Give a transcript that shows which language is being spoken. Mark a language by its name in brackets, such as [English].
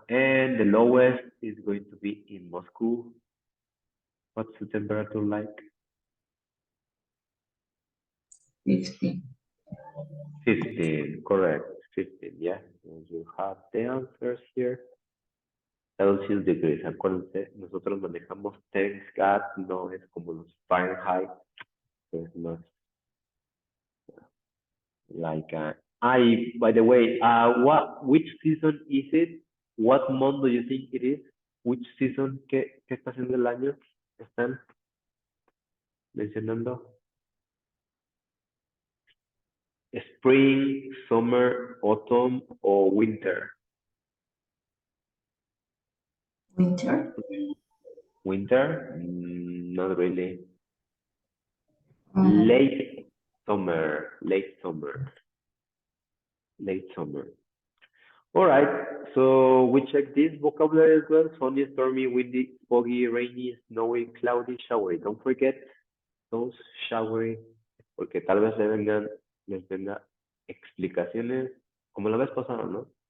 [English] And the lowest is going to be in Moscow. What's the temperature like? 50. 15, correct. 15, yeah. And you have the answers here. Celsius degrees. [Spanish] Acuérdense, nosotros manejamos [English] thanks God, [Spanish] no es como los Fahrenheit. [English] So it's not like by the way, which season is it? What month do you think it is? Which season? [Spanish] ¿Qué estación del año están mencionando? [English] Spring, summer, autumn, or winter? Winter. Winter? Not really. Mm. Late summer. Late summer. Late summer. All right, so we check this vocabulary as well. Sunny, stormy, windy, foggy, rainy, snowy, cloudy, showery. Don't forget those showery, [Spanish] porque tal vez les venga explicaciones, como la vez pasada, ¿no?